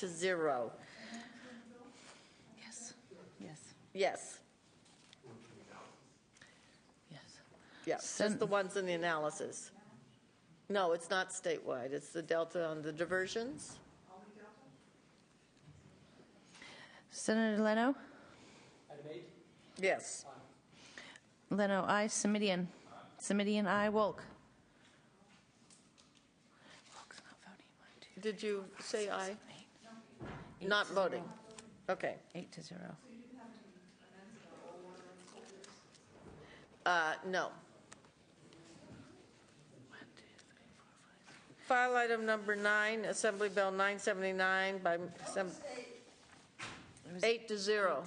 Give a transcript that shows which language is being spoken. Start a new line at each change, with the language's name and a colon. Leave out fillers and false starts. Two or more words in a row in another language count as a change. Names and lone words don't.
English: Yes. Yes. Yes. Yes. Yeah, just the ones in the analysis. No, it's not statewide. It's the delta on the diversions. Senator Leno? Yes. Leno, aye. Semidian? Semidian, aye. Wolk? Did you say aye? Not voting. Okay. 8-0. No. File item number 9, Assembly Bill 979 by 8-0.